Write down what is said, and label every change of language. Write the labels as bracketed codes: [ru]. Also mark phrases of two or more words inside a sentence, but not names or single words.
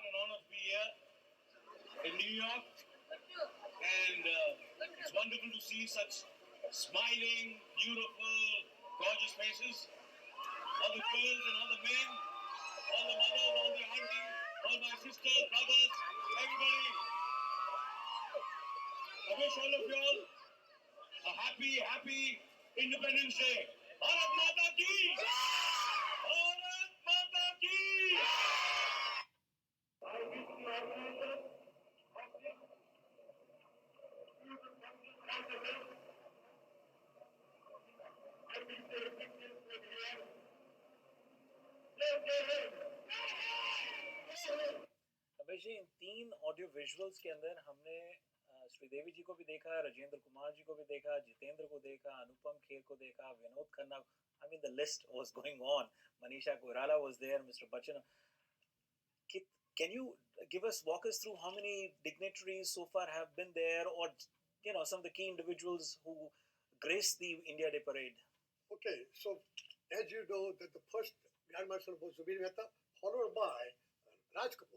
[en] an honor to be here in New York, and it's wonderful to see such smiling, beautiful, gorgeous faces. All the girls and all the men, all the mothers, all the aunties, all my sisters, brothers, everybody. I wish all of you all a happy, happy Independence Day. [hi] भारत माता की! भारत माता की! [en] I wish the organizers of this beautiful festival, I wish their victims were here. [hi] रमेश जी, इन 3 [en] audio visuals [hi] के अंदर हमने श्रीदेवी जी को भी देखा, राजेंद्र कुमार जी को भी देखा, जितेंद्र को देखा, अनुपम खेर को देखा, विनोद खन्ना, [en] I mean the list was going on. Manisha Koirala was there, Mr. Bachchan. Can you walk us through how many dignitaries so far have been there, or some of the key individuals who graced the India Day parade? Okay, so as you know that the first Grand Marshal was Zubir Mehta, followed by Raj Kapoor.